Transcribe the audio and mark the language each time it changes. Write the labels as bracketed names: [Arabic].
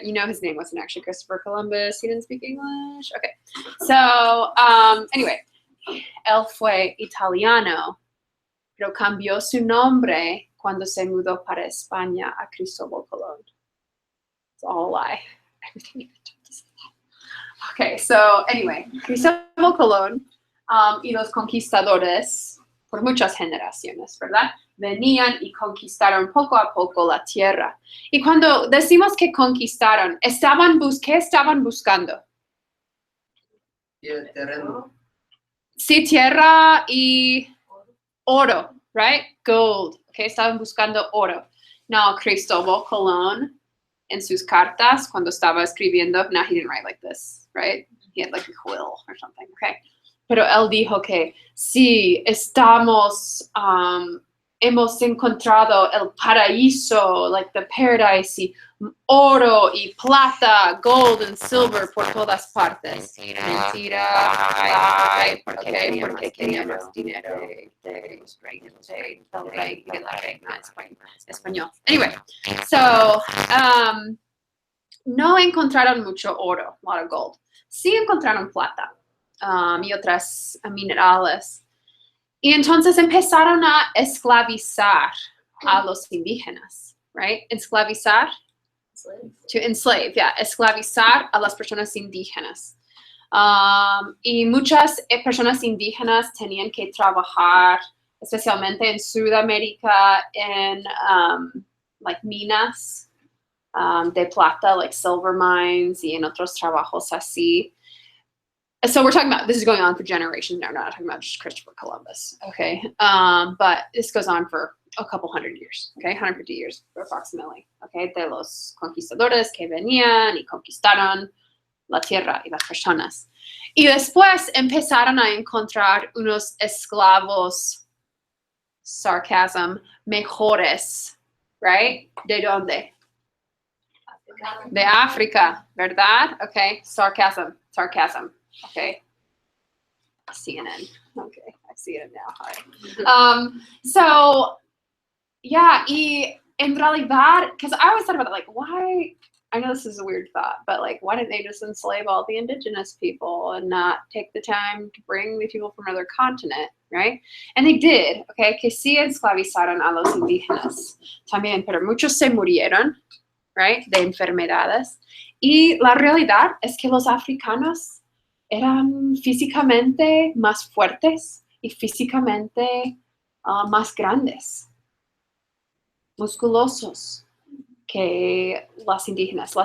[English] You know his name wasn't actually Christopher Columbus. He didn't speak English. Okay. So, anyway, [Spanish] él fue italiano, pero cambió su nombre cuando se mudó para España a Cristóbal Colón. [English] It's all a lie. Everything Okay, so anyway, [Spanish] Cristóbal Colón y los conquistadores, por muchas generaciones, ¿verdad? Venían y conquistaron poco a poco la tierra. Y cuando decimos que conquistaron, ¿qué estaban buscando? El terreno. Sí, tierra y oro, right? Gold, okay, estaban buscando oro. No, Cristóbal Colón, en sus cartas, cuando estaba escribiendo, no, [English] he didn't write like this, right? He had like a quill or something, okay? [Spanish] Pero él dijo que sí, hemos encontrado el paraíso, [English] like the paradise, [Spanish] y oro y plata, [English] gold and silver [Spanish] por todas partes. Mentira. Porque queríamos dinero de los reinos, del rey y de la reina español. Anyway, so, no encontraron mucho oro, [English] a lot of gold. [Spanish] Sí encontraron plata y otras minerales. Y entonces empezaron a esclavizar a los indígenas, right? Esclavizar. [English] To enslave, yeah. [Spanish] Esclavizar a las personas indígenas. Y muchas personas indígenas tenían que trabajar, especialmente en Sudamérica, en like minas de plata, [English] like silver mines, [Spanish] y en otros trabajos así. [English] So we're talking about, this is going on for generations now, not talking about just Christopher Columbus, okay? But this goes on for a couple hundred years, okay? 150 years approximately, okay? [Spanish] De los conquistadores que venían y conquistaron la tierra y las personas. Y después empezaron a encontrar unos esclavos, sarcasm, mejores, right? ¿De dónde? De África, ¿verdad? [English] Okay, sarcasm. Okay. CNN. Okay, I see it now. Hi. So, yeah, [Spanish] y en realidad, [English] because I always thought about it, like, why, I know this is a weird thought, but like, why didn't they just enslave all the indigenous people and not take the time to bring the people from another continent, right? And they did, okay, [Spanish] que sí esclavizaron a los indígenas también, pero muchos se murieron, right, de enfermedades. Y la realidad es que los africanos eran físicamente más fuertes y físicamente más grandes, musculosos que las indígenas.